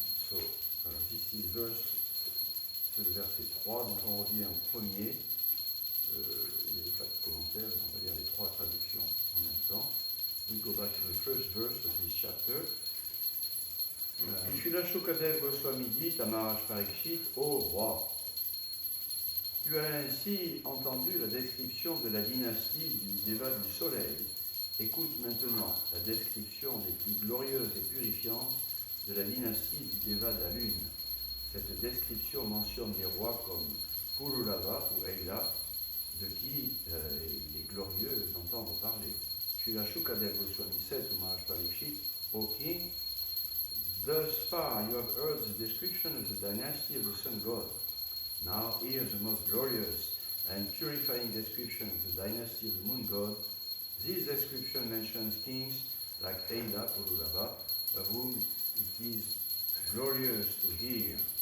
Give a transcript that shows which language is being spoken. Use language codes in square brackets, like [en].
[en] So, this is verse, [fr] c'est le verset 3, donc on revient au premier. Il n'y avait pas de commentaire, on va lire les trois traductions en même temps. [en] We go back to the first verse of this chapter. [fr] Srila Shukadev Goswami dit à Maharaj Parikshit, ô roi, tu as ainsi entendu la description de la dynastie du Deva du Soleil. Écoute maintenant la description des plus glorieuses et purifiantes de la dynastie du Deva de la Lune. Cette description mentionne des rois comme Purulava ou Eila, de qui il est glorieux d'entendre parler. [en] Srila Shukadev Goswami said to Maharaj Parikshit, O king, thus far you have heard the description of the dynasty of the sun god. Now hear the most glorious and purifying description of the dynasty of the moon god. This description mentions kings like Eila, Purulava, of whom it is glorious to hear.